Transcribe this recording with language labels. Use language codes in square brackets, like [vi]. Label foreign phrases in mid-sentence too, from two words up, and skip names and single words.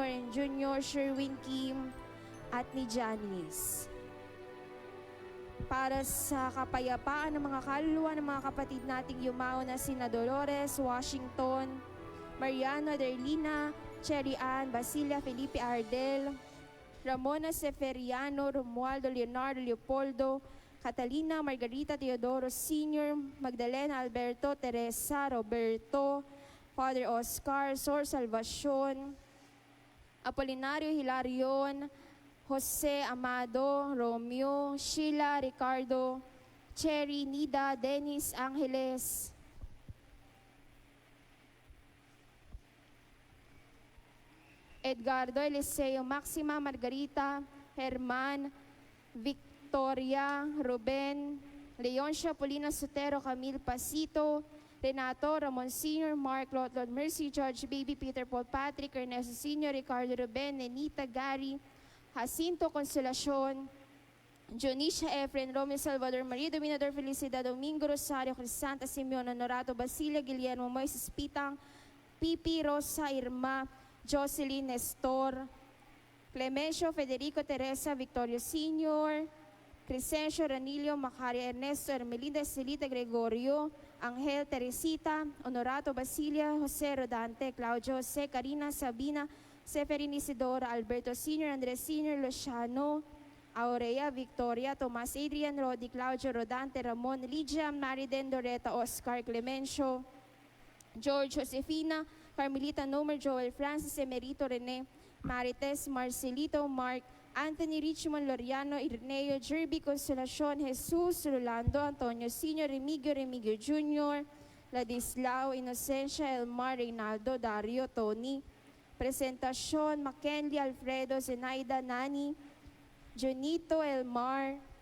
[tl] and Jr., Sherwin Kim, at ni Janice. Para sa kapayapaan ng mga kaluluwa ng mga kapatid nating yumao na sina Dolores Washington, Mariano Derlina, Cherry Ann, Basilia Felipe Ardel, Ramona Seferiano, Romualdo Leonardo Leopoldo, Catalina Margarita Teodoro Sr., Magdalena Alberto, Teresa Roberto, Father Oscar, Sor Salvacion, Apolinario Hilarion, Jose Amado, Romeo, Sheila, Ricardo, Cherry, Nida, Dennis, Angeles, Edgardo Eliseo, Maxima, Margarita, Herman, Victoria, Ruben, Leoncia, Polina Sotero, Camille Pasito, Renato, Ramon Sr., Mark, Lord Mercy, George, Baby, Peter, Paul, Patrick, Ernesto Sr., Ricardo Ruben, Nenita, Gary, Jacinto, Consolacion, Jonisha Efren, Romeo Salvador, Maria Dominador, Felicidad, Domingo Rosario, Crisanta, Simeon, Honorato, Basilia, Guillermo, Moises Pitang, Pipi, Rosa, Irma, Jocelyn, Nestor, Clemencio, Federico, Teresa, Victorio Sr., Crescencio, Ranilio, Macaria, Ernesto, Ermelinda, Estelita, Gregorio, Angel, Teresita, Honorato, Basilia, Jose Rodante, Claudio, Jose, Karina, Sabina, Seferin Isidora, Alberto Sr., Andres Sr., Luciano, Aurea, Victoria, Tomas, Adrian, Rodi, Claudio, Rodante, Ramon, Lydia, Mariden, Doreta, Oscar, Clemencio, George, Josefina, Carmelita, Nomer, Joel, Francis, Emerito, Rene, Marites, Marcelito, Mark, Anthony, Richmond, Loriano, Irneo, Jerby, Consolacion, Jesus, Rolando, Antonio Sr., Remigio Jr., Ladislao, Inocencia, Elmar, Reynaldo, Dario, Tony, Presentacion, Mackenzie, Alfredo, Zenaida, Nani, Jonito, Elmar,